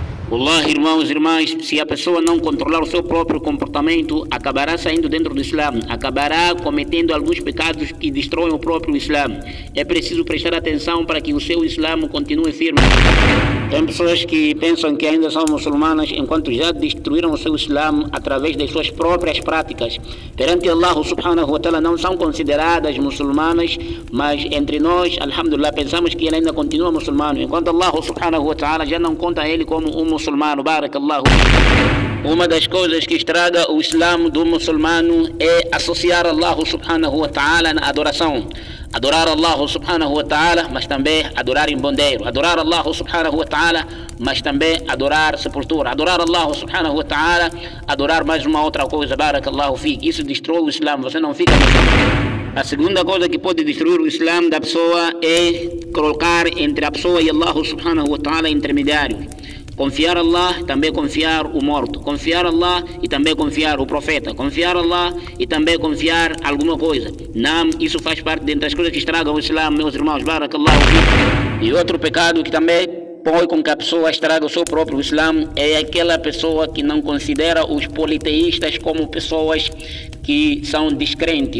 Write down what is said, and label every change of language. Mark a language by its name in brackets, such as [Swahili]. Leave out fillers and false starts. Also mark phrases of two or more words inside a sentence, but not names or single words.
[Portuguese] Olá, irmãos e irmãs, se a pessoa não controlar o seu próprio comportamento, acabará saindo dentro do Islã, acabará cometendo alguns pecados que destroem o próprio Islã. É preciso prestar atenção para que o seu Islã continue firme. Tem pessoas que pensam que ainda são muçulmanas, enquanto já destruíram o seu Islã através das suas próprias práticas. Perante [Arabic] الله سبحانه وتعالى [Portuguese] não são consideradas muçulmanas, mas entre nós, alhamdulillah, pensamos que ele ainda continua muçulmano, enquanto [Arabic] الله سبحانه وتعالى [Portuguese] já não conta ele como um muçulmano. Barakallahu. Uma das coisas que estraga o Islã do muçulmano é associar [Arabic] الله سبحانه وتعالى [Portuguese] na adoração. Adorar [Arabic] الله سبحانه وتعالى, [Portuguese] mas também adorar em bondeiro. Adorar [Arabic] الله سبحانه وتعالى, [Portuguese] mas também adorar sepultura. Adorar [Arabic] الله سبحانه وتعالى, [Portuguese] adorar mais uma outra coisa. Barakallahu fique. Isso destrói o Islã, você não fica muçulmano. A segunda coisa que pode destruir o Islã da pessoa é colocar entre a pessoa e [Arabic] الله سبحانه وتعالى [Portuguese] intermediário. Confiar Allah, também confiar o morto. Confiar Allah e também confiar o profeta. Confiar Allah e também confiar alguma coisa. Não, isso faz parte dentre as coisas que estragam o Islã, meus irmãos. Barakallahu. E outro pecado que também põe com que a pessoa estraga o seu próprio Islã é aquela pessoa que não considera os politeístas como pessoas que são descrentes.